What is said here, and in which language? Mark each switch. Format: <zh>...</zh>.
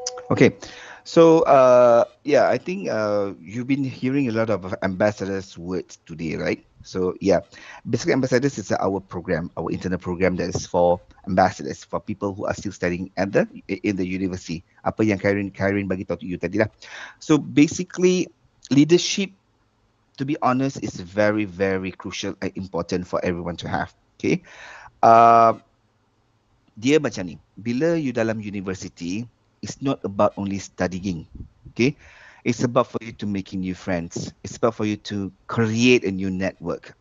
<en>Okay, so I think you've been hearing a lot of ambassadors' words today, right? So basically ambassadors is our program, our internal program that is for ambassadors, for people who are still studying in the university.</en> <ms>Apa yang Khaireen bagi tahu to you tadi lah.</ms> <en>So basically leadership, to be honest, is very very crucial and important for everyone to have.</en> <ms>Okay, dia macam ni. Bila you dalam</ms> <en>university, it's not about only studying. Okay, it's about for you to making new friends. It's about for you to create a new network.</en>